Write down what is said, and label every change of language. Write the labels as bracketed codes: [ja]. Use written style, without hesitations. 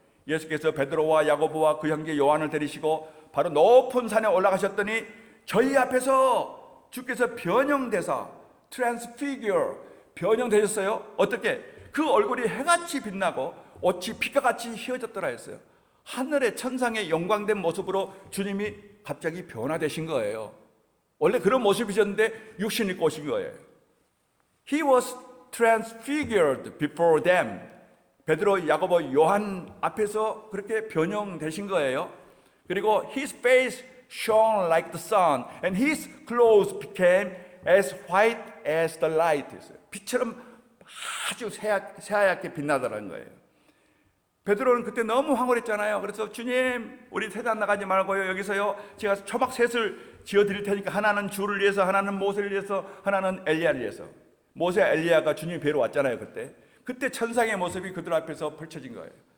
[ko] 예수께서 베드로와 야고보와 그 형제 요한을 데리시고 바로 높은 산에 올라가셨더니 저희 앞에서 주께서 변형되사 transfigure, 변형되셨어요. 어떻게? 그 얼굴이 해같이 빛나고 옷이 빛과같이 휘어졌더라 했어요. 하늘의 천상의 영광된 모습으로 주님이 갑자기 변화되신 거예요. 원래 그런 모습이셨는데 육신 입고 오신 거예요. [en] He was transfigured before them. [ko] 베드로, 야고보, 요한 앞에서 그렇게 변형되신 거예요. 그리고 [en] his face shone like the sun and his clothes became as white as the light. [ko] 빛처럼 아주 새하얗게 빛나더라는 거예요. 베드로는 그때 너무 황홀했잖아요. 그래서 주님, 우리 세단 나가지 말고요, 여기서요 제가 초막 셋을 지어드릴 테니까 하나는 주를 위해서, 하나는 모세를 위해서, 하나는 엘리야를 위해서. 모세, 엘리야가 주님이 뵈러 왔잖아요. 그때 천상의 모습이 그들 앞에서 펼쳐진 거예요.